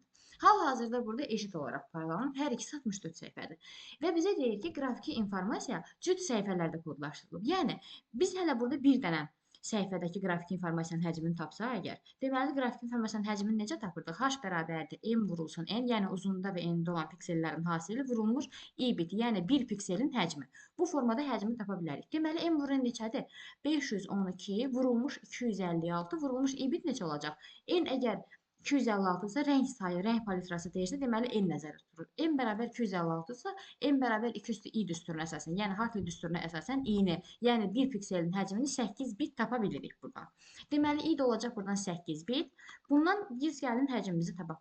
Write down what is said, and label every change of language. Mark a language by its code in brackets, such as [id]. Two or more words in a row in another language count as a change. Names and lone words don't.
[az] Hal-hazırda burada eşit olaraq paylanıb hər ikisi 64 səhifədir. Və bizə deyir ki, qrafiki informasiya cüt səhifələrdə kodlaşdırılıb. Yəni biz hələ burada bir dənə səhifədəki qrafik informasiyanın həcmini tapsa əgər, deməli qrafik informasiyanın həcmini necə tapırdıq? H bərabərdir m vurulsun n, yəni uzunluğunda və enində olan piksellərin hasili vurulmuş i bit, yəni 1 pikselin həcmi. Bu formada həcmi tapa bilərik. Deməli m vurun neçədir? 512 vurulmuş 256 vurulmuş i bit neçə olacaq? N əgər 256 isə rəng sayı, rəng palitrası deyirsə, deməli n nəzərdə tutulur. M bərabər 256 isə m bərabər 2 üstü i düsturuna əsasən, yəni Hartley düsturuna əsasən i-ni, yəni 1 pikselin həcmini 8 bit tapa bilirik buradan. Deməli i də olacaq buradan 8 bit. Bundan biz gəlin həcmimizi tapaq.